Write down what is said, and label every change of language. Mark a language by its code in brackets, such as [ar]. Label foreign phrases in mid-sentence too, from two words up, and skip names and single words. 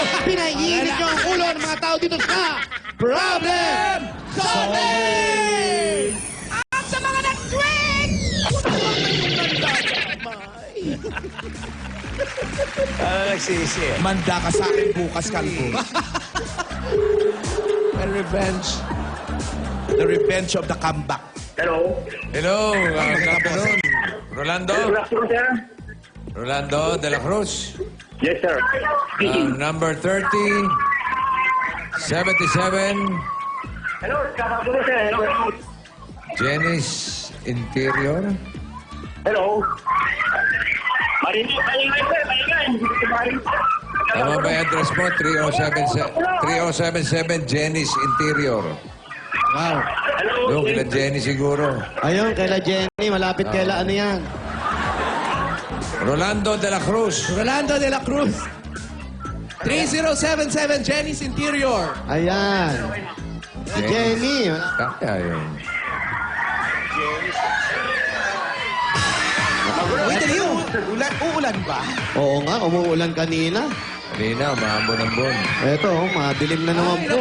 [tl] Pinahiinit nyo ang ulo ng mga tao dito sa Problem Solving! At sa mga nag-tweet! Nagsisi eh. Manda ka sa akin bukas, Kalbo. [en] Revenge. The revenge of the comeback. Hello. Hello, Captain Rolando. Good afternoon, sir. Rolando de la Cruz. Yes, sir. Number 30, 77, Hello, good afternoon, sir. Hello. Jenny's Interior. Hello. [tl] Maingay, sir. Maingay. Tama ba yung address mo? 3077 Jenny's Interior. [en] Wow. Hello. [tl] Yung kila Jenny siguro. Ayun, kaila Jenny. Malapit kaila ano yan. Rolando de la Cruz. Rolando de la Cruz. 3077 Jenny's Interior. Ayan. Si Jenny. Kaya yun. Wait, dali yun. Uulan ba? Oo nga, umuulan kanina. Kanina, maambon-ambon. Eto, madilim na naman po.